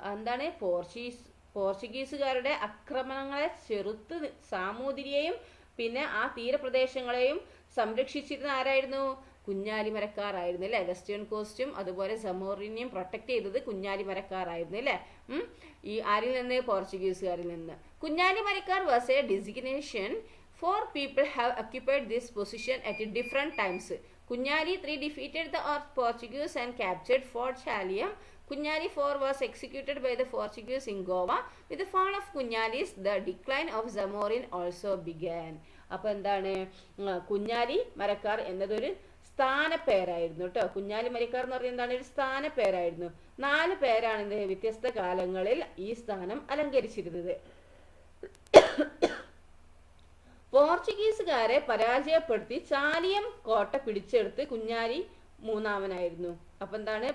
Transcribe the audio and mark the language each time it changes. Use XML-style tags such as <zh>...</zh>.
<ml>എന്താണ് പോർച്ചുഗീസുകാരുടെ ആക്രമണങ്ങളെ ചെറുത്ത് സാമൂതിരിയെയും പിന്നെ ആ തീരപ്രദേശങ്ങളെയും സംരക്ഷിച്ചിരുന്ന ആരായിരുന്നു, കുഞ്ഞാലി മരക്കാരായിരുന്നു അല്ലെ. വെസ്റ്റേൺ കോസ്റ്റും അതുപോലെ സമോറിനെയും പ്രൊട്ടക്ട് ചെയ്തത് കുഞ്ഞാലി മരക്കാരായിരുന്നു അല്ലെ. ഈ ആരിൽ നിന്ന്, പോർച്ചുഗീസുകാരിൽ നിന്ന്. Kunjali Marakkar</ml> <en>Was a designation Four people have occupied this position at different times. Kunyali III defeated the Portuguese and captured Fort Chaliam. Kunyali IV was executed by the Portuguese in Goa. With the fall of Kunyalis, the decline of Zamorin also began.</en> <ml>അപ്പോൾ എന്താണ് കുഞ്ഞാലി മരക്കാർ എന്നതൊരു സ്ഥാനപ്പേരായിരുന്നു കേട്ടോ. കുഞ്ഞാലി മരക്കാർ എന്ന് പറയുന്നത് എന്താണ്? ഒരു സ്ഥാനപ്പേരായിരുന്നു. 4 പേരാണ് വ്യത്യസ്ത കാലങ്ങളിൽ ഈ സ്ഥാനം അലങ്കരിച്ചിരുന്നത്. പോർച്ചുഗീസുകാരെ പരാജയപ്പെടുത്തി ചാലിയം കോട്ട പിടിച്ചെടുത്ത് കുഞ്ഞാലി മൂന്നാമനായിരുന്നു. അപ്പൊ എന്താണ്?</ml>